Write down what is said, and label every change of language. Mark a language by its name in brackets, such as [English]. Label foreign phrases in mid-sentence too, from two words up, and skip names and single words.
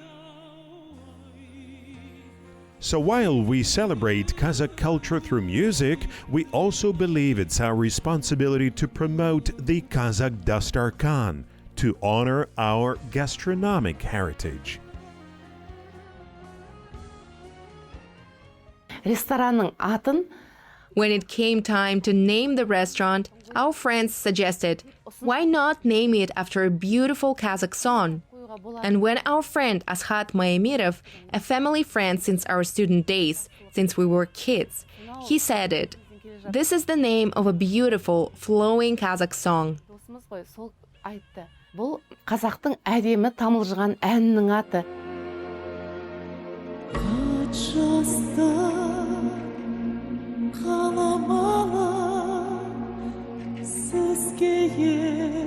[English] So while we celebrate Kazakh culture through music, we also believe it's our responsibility to promote the Kazakh dastarkhan, to honor our gastronomic heritage. [Kazakh] Ресторанның атын. [English] When it came time to name the restaurant, our friends suggested, why not name it after a beautiful Kazakh song? And when our friend Ashat Maemirov, a family friend since our student days, since we were kids, he said it. This is the name of a beautiful, flowing Kazakh song. [Kazakh] Бұл қазақтың әдемі тамылжыған әнінің аты. Қаламалы сізге